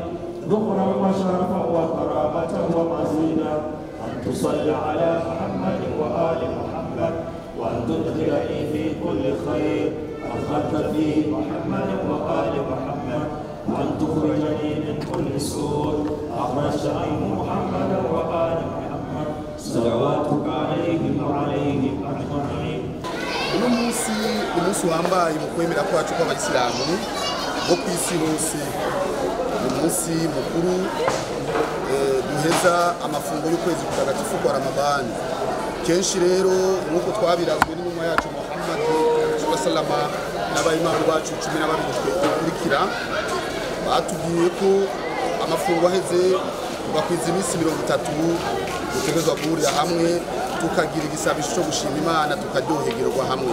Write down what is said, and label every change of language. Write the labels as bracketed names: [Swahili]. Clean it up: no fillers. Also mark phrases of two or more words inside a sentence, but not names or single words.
[Arabic] ذكرا وشرفا وكرامة ومزيدا أن تصلي على محمد وآل محمد وأن تدخلني في كل خير أدخلت فيه محمد وآل محمد وأن تخرجني من كل سوء أخرجت منه محمد وآل محمد صلواتك عليهم وعليهم أجمعين. [Rundi] uno munsi wambaye mu kwemera kwacu kw'abayisilamu bo ku isi hose, umunsi mukuru duheza amafunguro y'ukwezi kutagatifu kwa Ramadani. Kenshi rero nk'uko twabirazwe n'intumwa yacu Muhammad sallallahu n'abayimamu bacu 12 dukurikira batubwiye ko amafunguro aheze tugakwiza iminsi 30 dutegerezwa guhurira hamwe tukagira igisabisho cyo gushima Imana tukaryoherwa hamwe.